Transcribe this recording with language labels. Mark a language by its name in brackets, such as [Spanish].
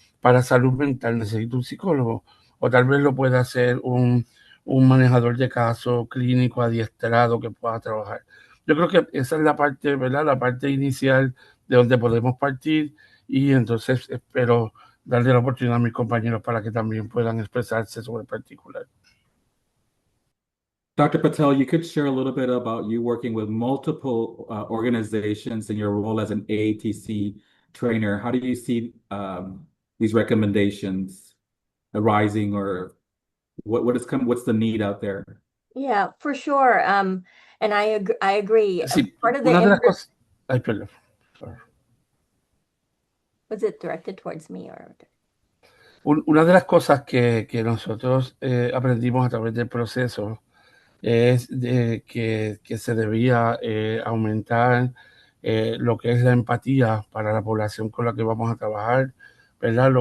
[Spanish] Para salud mental necesito un psicólogo o tal vez lo pueda hacer un manejador de casos clínico adiestrado que pueda trabajar. Yo creo que esa es la parte, ¿verdad? La parte inicial de donde podemos partir, y entonces espero darle la oportunidad a mis compañeros para que también puedan expresarse sobre el particular. [English] Dr. Patel, you could share a little bit about you working with multiple organizations in your role as an AATC trainer. How do you see these recommendations arising, or what's the need out there? Yeah, for sure. And I agree. [Spanish] Sí, [English] Part of [Spanish] una de [English] the [Spanish] las cosas, ay, perdón. [English] Sorry. was it directed towards me or? [Spanish] Una de las cosas que nosotros aprendimos a través del proceso es que se debía aumentar lo que es la empatía para la población con la que vamos a trabajar, ¿verdad?